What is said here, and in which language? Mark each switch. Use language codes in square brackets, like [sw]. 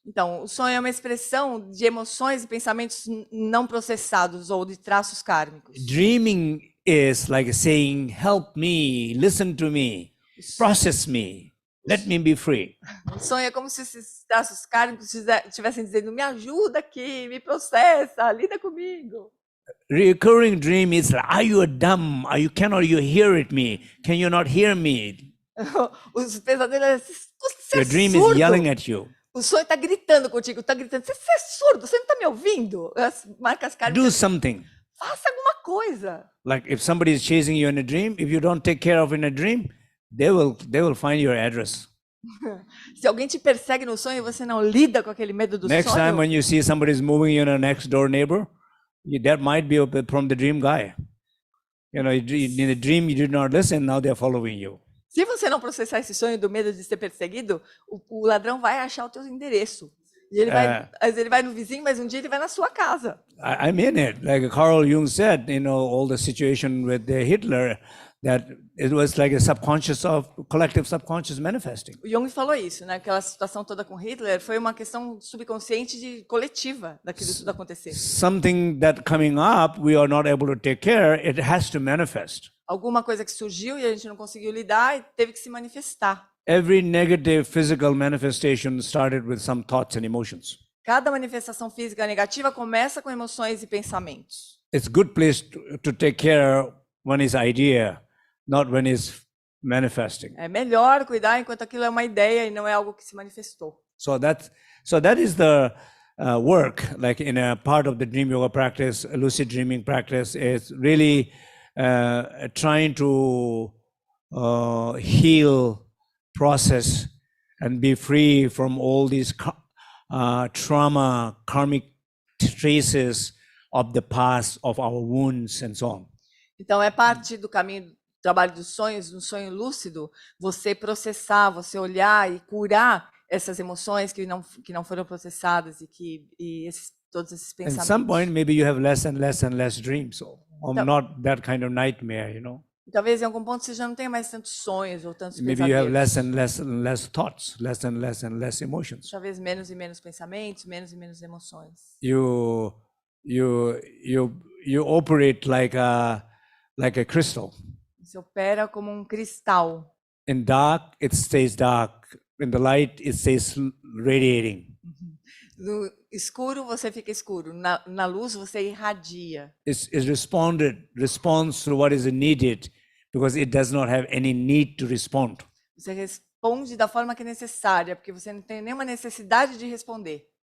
[pt] Então, o sonho é uma expressão de emoções e pensamentos não processados ou de traços kármicos. [en] Dreaming is like saying, help me, listen to me, process me. Let me be free. [pt] O sonho é como se esses traços kármicos estivessem dizendo, me ajuda aqui, me processa, lida comigo. [en] Recurring dream is, are you dumb? Cannot you hear it me? Can you not hear me? [pt] Os pesadelos, você [en] Your dream [pt] surdo. [en] is yelling at you. [pt] O sonho está gritando contigo, está gritando, você é surdo, você não está me ouvindo? As marcas kármicas. [en] Do something. [pt] Faça alguma coisa. [en] Like if somebody is chasing you in a dream, if you don't take care of in a dream, they will find your address. [pt] Se alguém te persegue no sonho e você não lida com aquele medo do [en] Next [pt] sonho. [en] time when you see somebody is moving in a next door neighbor, that might be from the dream guy. You know, in the dream you did not listen, now they are following you. [pt] Se você não processar esse sonho do medo de ser perseguido, o ladrão vai achar o teu endereço. E ele vai no vizinho, mas um dia ele vai na sua casa. [en] I mean it. Like Carl Jung said, all the situation with Hitler, that it was like a collective subconscious manifesting. [pt] O Jung falou isso, né? Aquela situação toda com Hitler foi uma questão subconsciente coletiva daquilo tudo acontecer. [en] Something that coming up we are not able to take care, it has to manifest. [pt] Alguma coisa que surgiu e a gente não conseguiu lidar e teve que se manifestar. [en] Every negative physical manifestation started with some thoughts and emotions. [pt] Cada manifestação física negativa começa com emoções e pensamentos. [en] It's a good place to take care when it's idea, not when it's manifesting. [pt] É melhor cuidar enquanto aquilo é uma ideia e não é algo que se manifestou. [en] So that is the work, like in a part of the dream yoga practice, lucid dreaming practice, is really trying to heal, process, and be free from all these trauma, karmic traces of the past, of our wounds, and so on. [pt] Então é parte do caminho do trabalho dos sonhos, um sonho lúcido, você processar, você olhar e curar essas emoções que não foram processadas todos esses pensamentos. [en] At some point, maybe you have less and less and less dreams, or not that kind of nightmare, [pt] Talvez em algum ponto você já não tenha mais tantos sonhos ou tantos [en] Maybe you have [pt] pesadelos. [en] less thoughts, less emotions. [pt] Talvez menos e menos pensamentos, menos e menos emoções. [en] You operate like a crystal. [pt] Você opera como um cristal. [en] In dark, it stays dark. In the light, it stays radiating. [pt] No escuro você fica escuro, na luz você irradia. [en] It responds to what is needed because it does not have any need to respond. [pt] Você responde da forma que é necessária, porque você não tem nenhuma necessidade de responder.